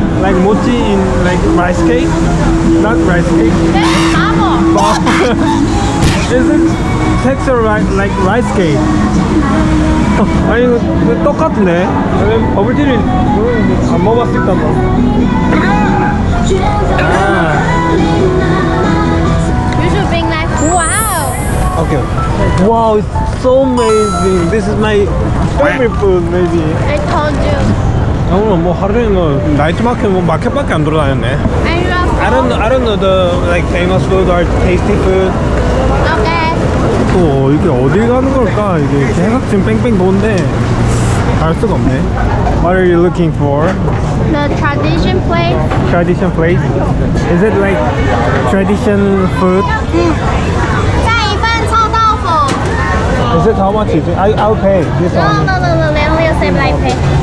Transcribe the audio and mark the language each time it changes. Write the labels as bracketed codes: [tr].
[en] Like mochi in like rice cake, not rice cake. Is it texture like rice cake? [ko] 아니 이거 똑같은데? 버블티를 안 먹어봤을까 봐. [en] You should bring like wow. Okay. Wow, it's so amazing. This is my favorite food, maybe. I told you. [ko] 오늘 뭐 하루 종일 뭐 나이트 마켓 뭐 마켓밖에 안 돌아다녔네. [en] I love. I don't know the like famous food or tasty food. Okay. [ko] 또 이게 어딜 가는 걸까? 이게 계속 지금 뺑뺑 도는데 알 수가 없네. [en] What are you looking for? The tradition place. Tradition place? Is it like tradition food? [zh] 再一份臭豆腐. [en] Is it how much is it? I'll pay this No, one. no, no, no. They only accept like pay.